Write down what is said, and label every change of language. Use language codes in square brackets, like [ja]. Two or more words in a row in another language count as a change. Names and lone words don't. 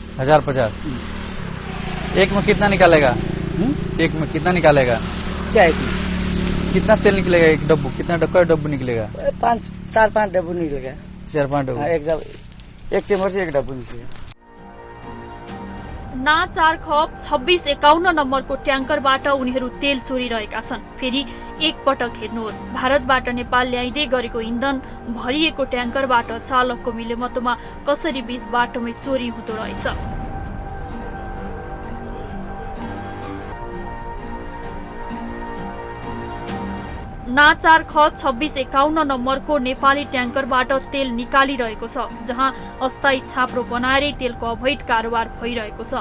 [hi] 1050। एक में कितना निकालेगा? एक में कितना निकालेगा? क्या है इसमें? कितना तेल निकलेगा एक डब्बू? कितना डब्बू निकलेगा? 4-5 डब्बू निकलेगा। 4-5 डब्बू। हाँ, एक चेम्बर से एक डब्बू निकलेगा। [ne] ना 4 खप 2651 नम्बरको ट्याङ्करबाट उनीहरू तेल चोरिरहेका छन्। फेरि एकपटक हेर्नुहोस्, भारतबाट नेपाल ल्याइँदै गरेको इन्धन भरिएको ट्याङ्करबाट चालकको मिलेमतोमा कसरी बीच बाटोमै चोरी हुँदो रहेछ। ना 4 ख 2651 नम्बरको नेपाली ट्याङ्करबाट तेल निकालिरहेको छ, जहाँ अस्थायी छाप्रो बनाएरै तेलको अवैध कारोबार भइरहेको छ।